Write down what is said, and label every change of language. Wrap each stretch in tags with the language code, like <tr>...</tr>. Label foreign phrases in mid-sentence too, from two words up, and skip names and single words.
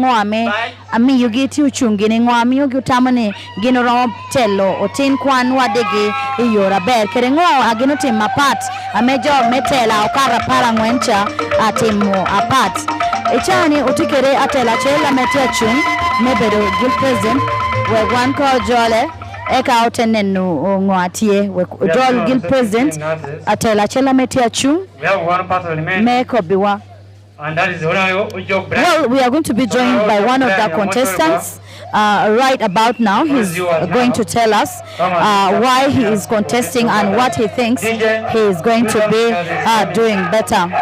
<laj>ami yugi ti uchungi ni ngwa ami yugi utamani gino ro telo otin kwan wadegi iyora ber kere ngwa agino tim mapat amejo metela okara para ngwencha atimu apat echani utikere atela chela metia chung mebedo</laj> <en>Guild President</en> <laj>we wan ko jole eka otenenu ngwatie we jol</laj> <en>Guild President</en> <laj>atela chela metia chung meko biwa.</laj> <en>And that is well, we are going to be joined by one of the contestants right about now. He's going to tell us why he is contesting and what he thinks he is going to be doing better.</en>